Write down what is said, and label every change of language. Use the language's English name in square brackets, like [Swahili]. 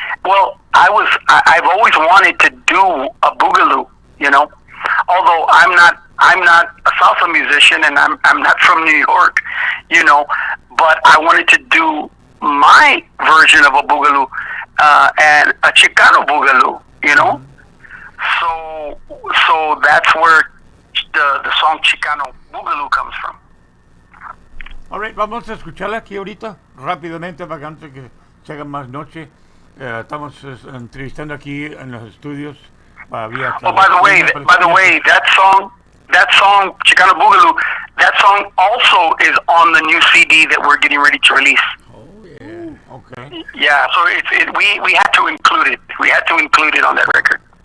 [English] Well, I've always wanted to do a boogaloo, although I'm not a salsa musician, and I'm not from New York, but I wanted to do my version of a boogaloo, and a Chicano boogaloo, So that's where the song Chicano Boogaloo comes from. [Spanish] All right, vamos a escucharla aquí ahorita, rápidamente, para que antes que se haga más noche. Estamos entrevistando aquí en los estudios. [English] By the way, that song Chicano Boogaloo, that song also is on the new CD that we're getting ready to release. Oh yeah, okay. Yeah, so we had to include it. We had to include it on that record.